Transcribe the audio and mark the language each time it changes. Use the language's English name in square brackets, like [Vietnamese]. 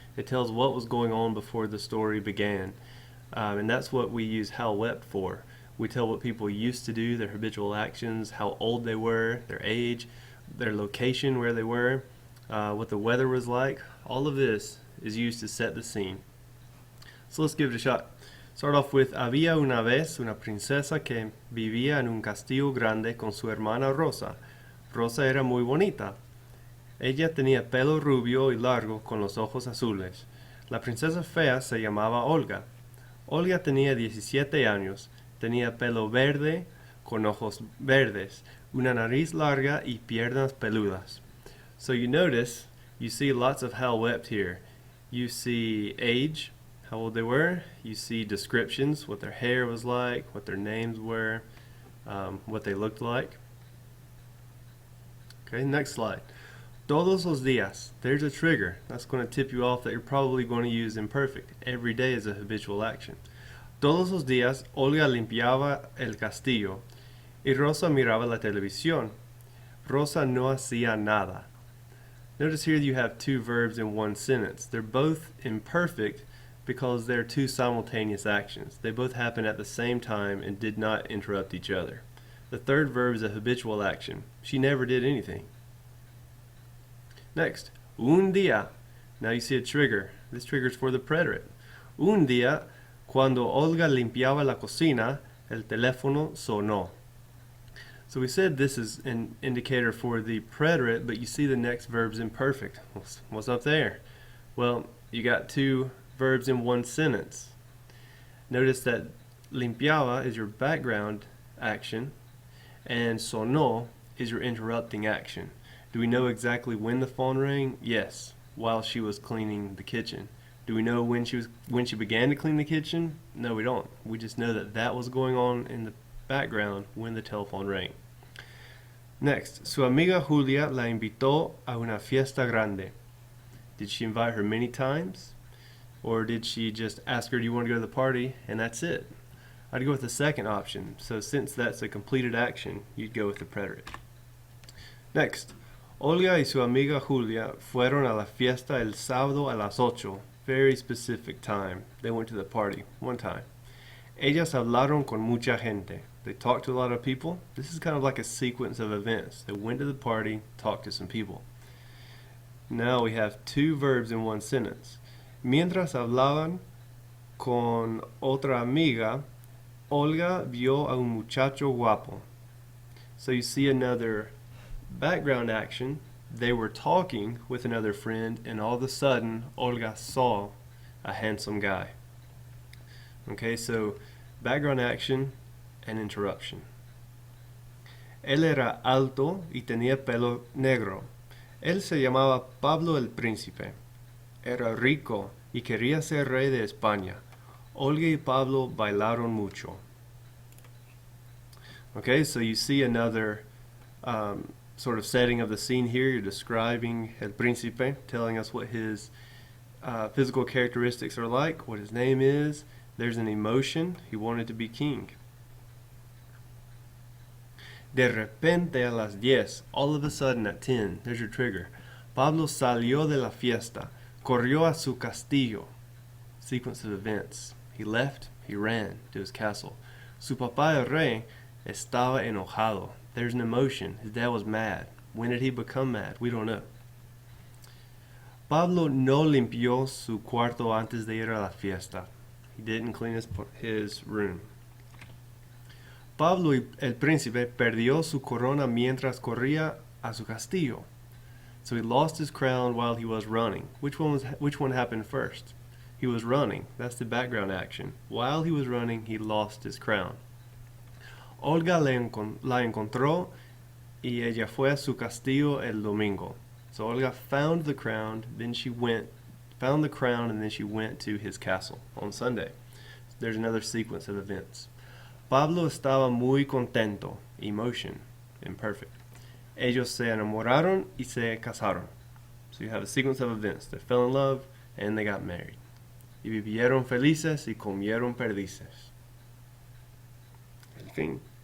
[English] It tells what was going on before the story began. And that's what we use how wept for. We tell what people used to do, their habitual actions, how old they were, their age, their location, where they were, what the weather was like. All of this is used to set the scene. So let's give it a shot. Start off with [Spanish] había una vez una princesa que vivía en un castillo grande con su hermana Rosa. Rosa era muy bonita. Ella tenía pelo rubio y largo con los ojos azules. La princesa fea se llamaba Olga. Olga tenía 17 años, tenía pelo verde con ojos verdes, una nariz larga y piernas peludas. [English] So you notice, you see lots of how wept here. You see age, how old they were. You see descriptions, what their hair was like, what their names were, what they looked like. Okay, next slide. [Spanish] Todos los días. [English] There's a trigger. That's going to tip you off that you're probably going to use imperfect. Every day is a habitual action. [Spanish] Todos los días, Olga limpiaba el castillo y Rosa miraba la televisión. Rosa no hacía nada. [English] Notice here you have two verbs in one sentence. They're both imperfect because they're two simultaneous actions. They both happen at the same time and did not interrupt each other. The third verb is a habitual action. She never did anything. Next, [Spanish] un día. [English] Now you see a trigger. This trigger is for the preterite. [Spanish] Un día, cuando Olga limpiaba la cocina, el teléfono sonó. [English] So we said this is an indicator for the preterite, but you see the next verb's imperfect. What's up there? Well, you got two verbs in one sentence. Notice that limpiaba is your background action and sonó is your interrupting action. Do we know exactly when the phone rang? Yes, while she was cleaning the kitchen. Do we know when she began to clean the kitchen? No, we don't. We just know that that was going on in the background when the telephone rang. [Spanish] Next, su amiga Julia la invitó a una fiesta grande. [English] Did she invite her many times? Or did she just ask her, do you want to go to the party? And that's it. I'd go with the second option. So since that's a completed action, you'd go with the preterite. [Spanish] Next, Olga y su amiga Julia fueron a la fiesta el sábado a las 8. [English] Very specific time. They went to the party one time. [Spanish] Ellas hablaron con mucha gente. [English] They talked to a lot of people. This is kind of like a sequence of events. They went to the party, talked to some people. Now we have two verbs in one sentence. [Spanish] Mientras hablaban con otra amiga, Olga vio a un muchacho guapo. [English] So you see another background action. They were talking with another friend, and all of a sudden, Olga saw a handsome guy. Okay, so background action and interruption. [Spanish] Él era alto y tenía pelo negro. Él se llamaba Pablo el Príncipe. Era rico y quería ser rey de España. Olga y Pablo bailaron mucho. [English] Okay, so you see another sort of setting of the scene here. You're describing El Príncipe, telling us what his physical characteristics are like, what his name is. There's an emotion. He wanted to be king. [Spanish] De repente a las 10, [English] all of a sudden at 10, there's your trigger. [Spanish] Pablo salió de la fiesta, corrió a su castillo. [English] Sequence of events. He left, he ran to his castle. [Spanish] Su papá el rey estaba enojado. [English] There's an emotion. His dad was mad. When did he become mad? We don't know. [Spanish] Pablo no limpió su cuarto antes de ir a la fiesta. [English] He didn't clean his room. [Spanish] Pablo el Príncipe perdió su corona mientras corría a su castillo. [English] So he lost his crown while he was running. Which one happened first? He was running. That's the background action. While he was running, he lost his crown. [Spanish] Olga la encontró y ella fue a su castillo el domingo. [English] So Olga found the crown, then she found the crown, and then she went to his castle on Sunday. There's another sequence of events. [Spanish] Pablo estaba muy contento. [English] Emotion, imperfect. [Spanish] Ellos se enamoraron y se casaron. [English] So you have a sequence of events. They fell in love and they got married. [Spanish] y vivieron felices y comieron perdices. El fin.